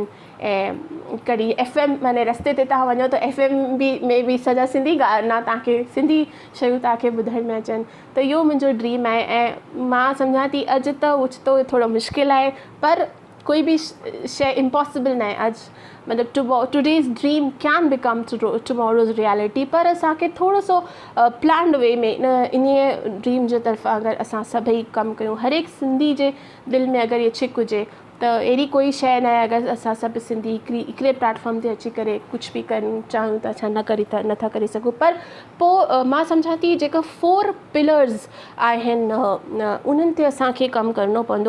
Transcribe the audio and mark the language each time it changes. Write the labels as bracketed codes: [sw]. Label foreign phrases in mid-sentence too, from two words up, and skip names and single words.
[sd] ऐं कॾहिं FM माने रस्ते ते तव्हां वञो त FM में बि सॼा सिंधी गाना तव्हांखे सिंधी शयूं तव्हांखे ॿुधण में अचनि। त इहो मुंहिंजो ड्रीम आहे। ऐं मां सम्झां थी अॼु त ओचितो थोरो मुश्किल आहे, पर कोई बि शइ इम्पॉसिबल न आहे। अॼु मतिलबु [en] today's dream can become tomorrow's reality, [sd] पर असांखे थोरो सो [en] planned way [sd] में इन ड्रीम जे तरफ़ां अगरि असां सभई कमु कयूं, हर एक सिंधी जे दिलि में अगरि इहा छिक हुजे त अहिड़ी कोई शइ न आहे। अगरि असां सभु सिंधी हिकिड़े प्लेटफॉर्म ते अची करे कुझु बि कनि चाहियूं त छा नथा करे सघूं। पर पोइ मां सम्झां थी जेका 4 पिलर्स आहिनि उन्हनि ते असांखे कमु करिणो पवंदो।